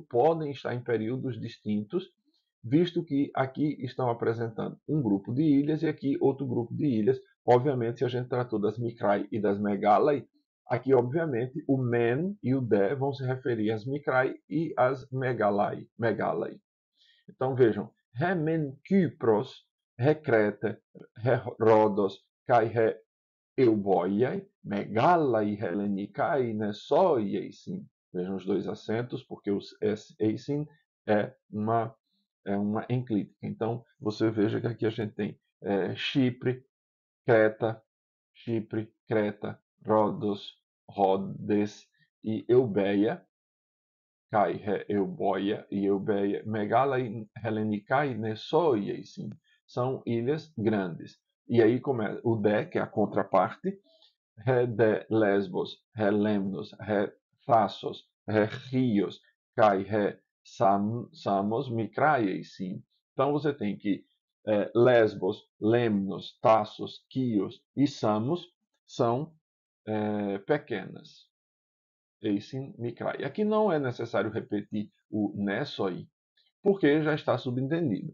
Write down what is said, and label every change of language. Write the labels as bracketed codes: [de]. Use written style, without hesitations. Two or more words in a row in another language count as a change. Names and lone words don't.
[pt] Podem estar em períodos distintos, visto que aqui estão apresentando um grupo de ilhas e aqui outro grupo de ilhas. Obviamente, se a gente tratou das Mikrai e das Megalai, aqui, obviamente, o man e o de vão se referir às Mikrai e às Megalai. Então, vejam, [el] Ἡ μὲν Κύπρος, ἡ Κρήτη, ἡ Ῥόδος, καὶ ἡ Εὔβοιαι, μεγάλαι Ἑλληνικαί, νῆσοί εἰσιν. [pt] Vejam os dois acentos, porque o eisin é uma enclítica. Então, você veja que aqui a gente tem Chipre, Creta, Rhodes e Eubeia, [el] καὶ ἡ Εὔβοια [pt] e Eubeia, Megala e [el] Ἑλληνικαί, νῆσοί εἰσιν. [pt] São ilhas grandes. E aí começa o De, que é a contraparte, [el] Ἡ δὲ Λέσβος, ἡ Λῆμνος, ἡ Θάσος, ἡ Χίος, καὶ ἡ Σάμος, μικραί εἰσιν. [pt] Então você tem que Lesbos, Lemnos, Tassos, Quios e Samos são pequenas. [el] Εἰσὶν μικραί. [pt] Aqui não é necessário repetir o Nessoi, porque já está subentendido.